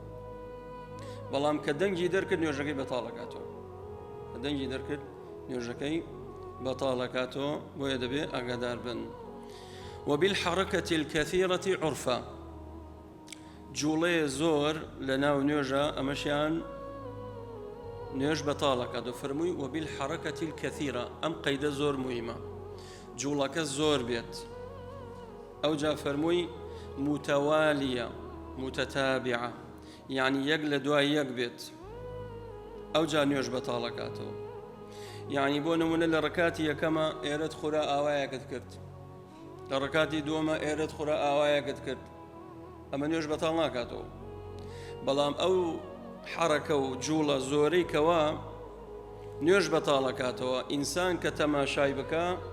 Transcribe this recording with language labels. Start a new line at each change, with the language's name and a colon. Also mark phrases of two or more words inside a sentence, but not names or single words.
Central Kurdish: بەڵام کە دەنگی دەرکرد نوێژەکەی بەتاڵەکاتەوە کە دەنگی دەرکرد نوێژەکەی بەتاڵەکاتەوە بۆیە دەبێ ئاگادار بن
Arabic: وبالحركة الكثيرة عرفا
Central Kurdish: جوڵێ زۆر لە ناو نوێژە ئەمەشیان نوێژ بەتاڵەکاتەوە فەرمووی
Arabic: وبالحركة الكثيرة
Central Kurdish: ئەم قەیدە زۆر موهیمە جوڵەکە زۆر بێت ئەو جا فەرمووی
Arabic: متوالية متتابعة يعني
Central Kurdish: یەک لە دوای یەک بێت ئەو جا نوێژ بەتاڵەکاتەوە يعني بۆ نمونە لە ڕکاتی یەکەمە ئێرەت خورا ئاوایەکت کرد لە ڕکاتی دووەمە ئێرەت خورا ئاوایەکت کرد ئەمە نوێژ بەتاڵ ناکاتەوە بەڵام ئەو حرەکە و جوڵە زۆرەی کەوا نوێژ بەتاڵەکاتەوە ئینسان کە تەماشای بکە